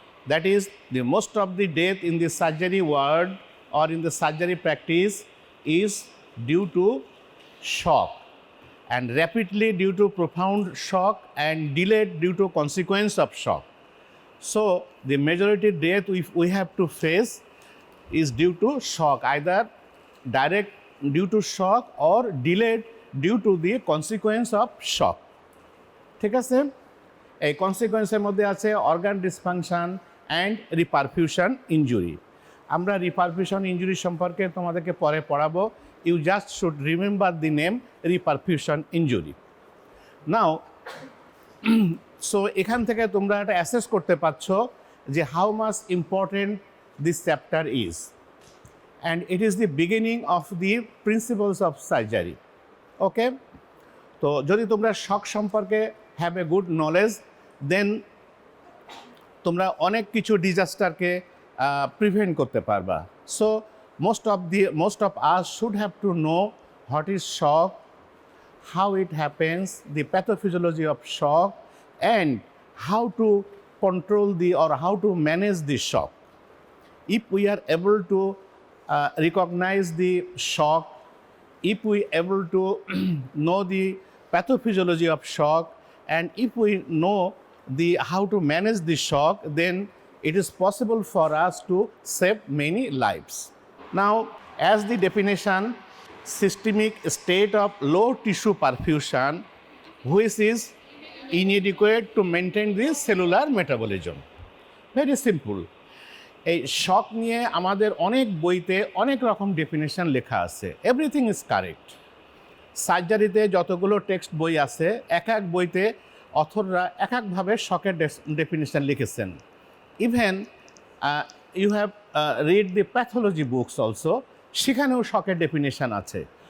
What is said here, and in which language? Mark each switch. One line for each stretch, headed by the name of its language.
English: That is, the most of the death in the surgery ward or in the surgery practice is due to shock, and rapidly due to profound shock and delayed due to consequence of shock. So the majority death we have to face is due to shock, either direct due to shock or delayed due to the consequence of shock.
Bangla: ঠিক আছে, এই কনসিকুয়েন্সের মধ্যে আছে organ dysfunction and reperfusion injury. আমরা reperfusion injury সম্পর্কে তোমাদেরকে পরে পড়াবো।
English: You just should remember the name reperfusion injury. Now so
Bangla: এখান থেকে তোমরা এটা অ্যাসেস করতে পারছো যে
English: How much important this chapter is, and it is the beginning of the principles of surgery.
Bangla: ওকে, তো যদি তোমরা শক সম্পর্কে
English: have a good knowledge,
Bangla: দেন তোমরা অনেক কিছু ডিজাস্টারকে প্রিভেন্ট করতে পারবা।
English: So most of us should have to know what is shock, how it happens, the pathophysiology of shock, and how to control or how to manage the shock. If we are able to recognize the shock, if we able to know the pathophysiology of shock, and if we know how to manage the shock, then it is possible for us to save many lives. Now, as the definition, systemic state of low tissue perfusion which is inadequate to maintain the cellular metabolism. Very simple.
Bangla: এই শক নিয়ে আমাদের অনেক বইতে অনেক রকম definition লেখা আছে।
English: Everything is correct.
Bangla: সার্জারিতে যতগুলো টেক্সট বই আছে, এক এক বইতে অথররা এক একভাবে শকের ডেফিনেশন লিখেছেন।
English: even you have read the pathology books also,
Bangla: সেখানেও শকের ডেফিনেশন আছে।